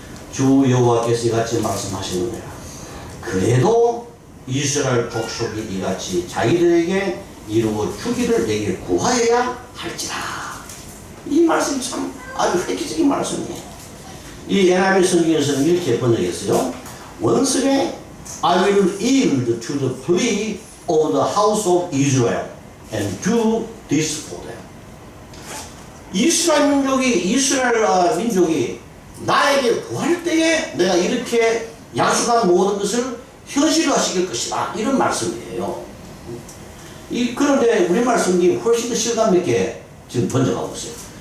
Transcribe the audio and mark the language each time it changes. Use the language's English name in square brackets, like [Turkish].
[Korean] 주 여호와께서 이같이 말씀하시느니라. 그래도 이스라엘 족속이 이같이 자기들에게 이루어 주기를 내게 구하여야 할지라. 이 말씀이 참 아주 획기적인 말씀이에요. 이 NIV 성경에서는 이렇게 번역했어요. 원수의 [English] I will yield to the plea of the house of Israel and do this for them. [Korean] 이스라엘 민족이 나에게 구할 때에 내가 이렇게 약속한 모든 것을 현실화시킬 것이다. 이런 말씀이에요. 그런데 우리말 성경이 훨씬 더 실감 있게 지금 번역하고 있어요.